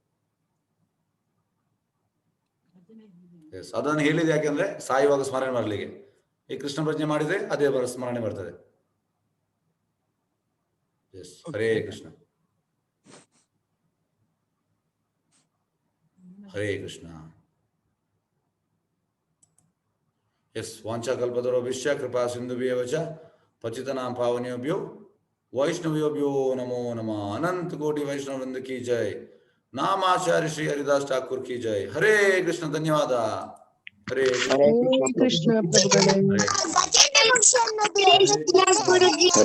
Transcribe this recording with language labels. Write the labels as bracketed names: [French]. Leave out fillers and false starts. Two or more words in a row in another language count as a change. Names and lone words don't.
[Kannada] ಅದನ್ನು ಹೇಳಿದ ಯಾಕೆಂದ್ರೆ ಸಾಯುವಾಗ ಸ್ಮರಣೆ ಬರ್ಲಿಕ್ಕೆ. ಈ ಕೃಷ್ಣ ಪ್ರಜ್ಞೆ ಮಾಡಿದ್ರೆ ಅದೇ ಸ್ಮರಣೆ ಬರ್ತದೆ. ಹರೇ ಕೃಷ್ಣ. ಹರೇ ಕೃಷ್ಣ. [Sanskrit] ಎಸ್ ವಾಂಛಾಕಲ್ಪತರುಭ್ಯಶ್ಚ ಕೃಪಾ ಸಿಂಧುಭ್ಯೇವ ಚ ಪತಿತಾನಾಂ ಪಾವನೇಭ್ಯೋ ವೈಷ್ಣವೇಭ್ಯೋ ನಮೋ ನಮಃ. [Kannada] ಅನಂತ ಕೋಟಿ ವೈಷ್ಣವ ವೃಂದ [Hindi] की जय. [Kannada] ನಾಮಾಚಾರ್ಯ ಶ್ರೀ ಹರಿದಾಸ್ ಠಾಕೂರ್ [Hindi] की जय. [Kannada] ಹರೇ ಕೃಷ್ಣ. ಧನ್ಯವಾದ. ಹರೇ ಕೃಷ್ಣ.